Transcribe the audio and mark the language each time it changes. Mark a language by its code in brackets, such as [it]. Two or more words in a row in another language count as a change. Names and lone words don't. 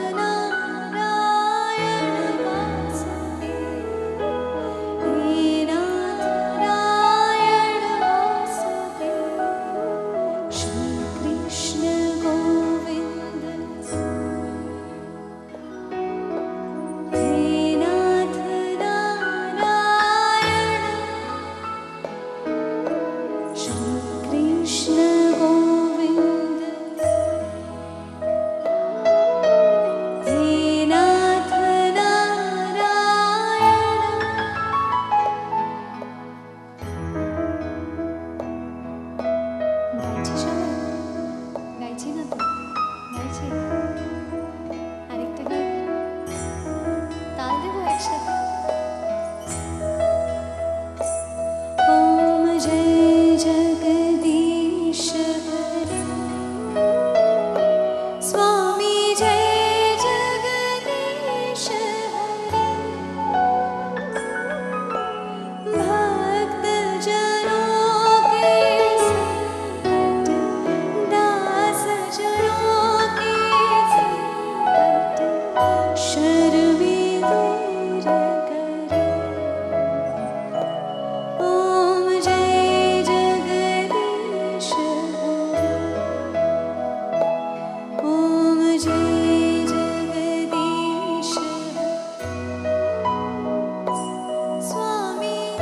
[hi] नारायण वासुदेव हे नाथ नारायण वासुदेव श्री कृष्ण गोविंद हे नाथ नारायण श्री कृष्ण गोविंद हे नाथ नारायण [bn] গাইছি সবাই গাইছি না তো গাইছি আরেকটা গাই তাল দেবো একসাথে [hi] ओम जय जगदीश हरे स्वामी जय जगदीश हरे भक्त जनों के संकट दास जनों के संकट शर्वी दूर करे ओम जय जगदीश हरे ओम जय जगदीश स्वामी